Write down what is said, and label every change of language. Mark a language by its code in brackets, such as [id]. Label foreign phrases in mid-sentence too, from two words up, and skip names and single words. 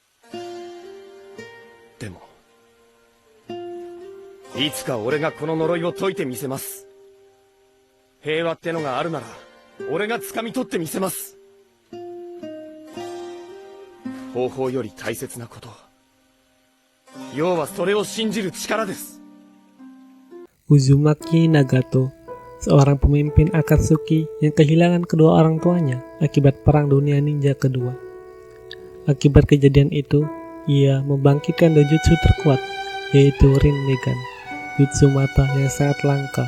[ja] でもいつか俺がこの呪いを解いてみせます。平和ってのがあるなら俺が掴み取ってみせます。方法より大切なこと、要はそれを信じる力です。 [id] Uzumaki Nagato, seorang pemimpin Akatsuki yang kehilangan kedua orang tuanya akibat Perang Dunia Ninja Kedua. Akibat kejadian itu, ia membangkitkan dojutsu terkuat, yaitu Rinnegan, jutsu mata yang sangat langka.